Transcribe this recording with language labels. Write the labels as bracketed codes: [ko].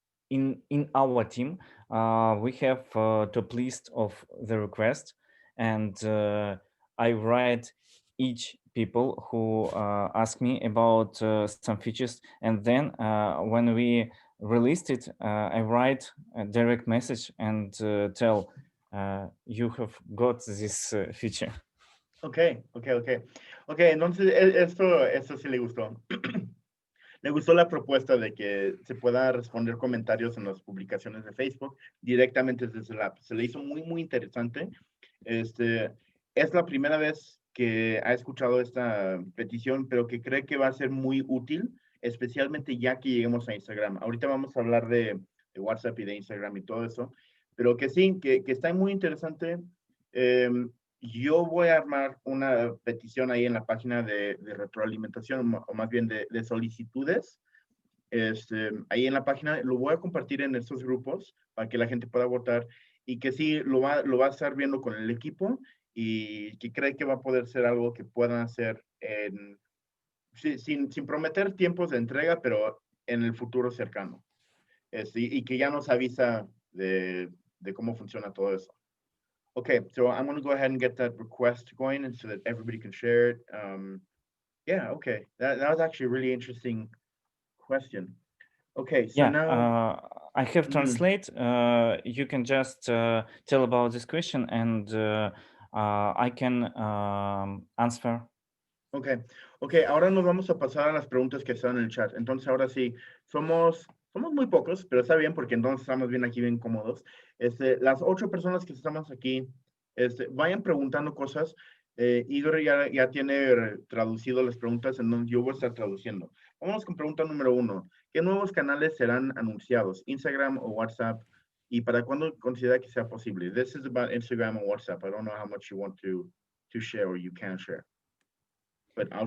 [en] in our team we have top list of the request, and I write each people who ask me about some features, and then when we released it, I write a direct message and tell you have got this feature. [es] Okay, entonces esto sí le gustó. Le gustó la propuesta de que se pueda responder comentarios en las publicaciones de Facebook directamente desde el app. Se le hizo muy interesante. Es la primera vez que ha escuchado esta petición, pero que cree que va a ser muy útil, especialmente ya que lleguemos a Instagram. Ahorita vamos a hablar de WhatsApp y de Instagram y todo eso, pero que sí, que está muy interesante. Yo voy a armar una petición ahí en la página de retroalimentación, o más bien de solicitudes. Ahí en la página lo voy a compartir en estos grupos para que la gente pueda votar, y que sí lo va a estar viendo con el equipo, y que cree que va a poder ser algo que puedan hacer sin prometer tiempos de entrega, pero en el futuro cercano. Y que ya nos avisa de cómo funciona todo eso. [en] Okay, so I'm going to go ahead and get that request going, and so that everybody can share it. Yeah, okay. That was actually a really interesting question. Okay, so Yeah, now, I have mhm, translate. You can just tell about this question, and I can answer. [es] okay, okay, ahora nos vamos a pasar a las preguntas que están en el chat. Entonces, ahora sí, somos muy pocos, pero está bien porque entonces estamos bien aquí, bien cómodos. Las 8 personas que estamos aquí, vayan preguntando cosas. Igor ya tiene traducido las preguntas, entonces yo voy a estar traduciendo. Vamos con pregunta número 1. ¿Qué nuevos canales serán anunciados? ¿Instagram o WhatsApp? ¿Y para cuándo considera que sea posible? [en] This is about Instagram and WhatsApp. I don't know how much you want to share or you can share, but I'll